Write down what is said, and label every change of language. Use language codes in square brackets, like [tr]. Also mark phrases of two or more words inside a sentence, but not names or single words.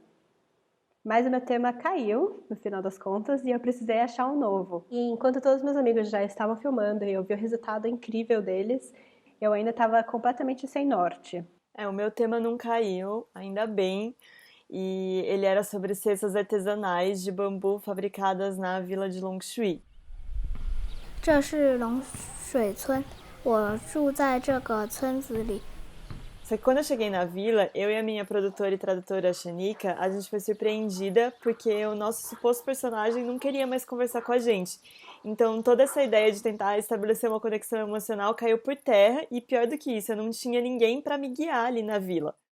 [pt] Mas o meu tema caiu, no final das contas, e eu precisei achar um novo. E enquanto todos meus amigos já estavam filmando e eu vi o resultado incrível deles, eu ainda estava completamente sem norte. O meu tema não caiu, ainda bem. E ele era sobre cestas artesanais de bambu fabricadas na vila de Longshui. [zh] 这是龙水村，我住在这个村子里。 [pt] Só que quando eu cheguei na vila, eu e a minha produtora e tradutora Shanika, a gente foi surpreendida porque o nosso suposto personagem não queria mais conversar com a gente. Então toda essa ideia de tentar estabelecer uma conexão emocional caiu por terra e pior do que isso, eu não tinha ninguém para me guiar ali na vila.